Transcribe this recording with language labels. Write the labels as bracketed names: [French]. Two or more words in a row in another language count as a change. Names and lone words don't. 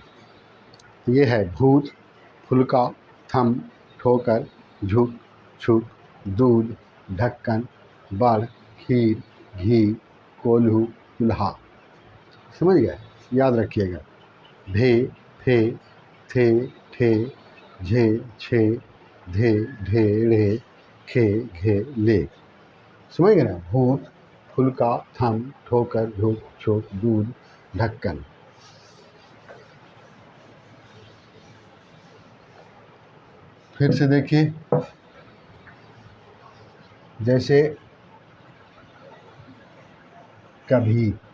[Urdu] یہ ہے بھوت، پھلکا، تھم، ٹھوکر، جھک، چھک، دودھ، ڈھکن، بڑھ، کھیر، گھی، کولہو، چولہا. سمجھ گئے؟ یاد رکھیے گا. بھے پھے تھے ٹھے جھے چھے دھے ڈھے ڑے کھے گھے لے. سمجھ گئے نا؟ بھوت، پھلکا، تھم، ٹھوکر، جھک، چھک، دودھ، ڈھکن. پھر سے دیکھیے، جیسے کبھی.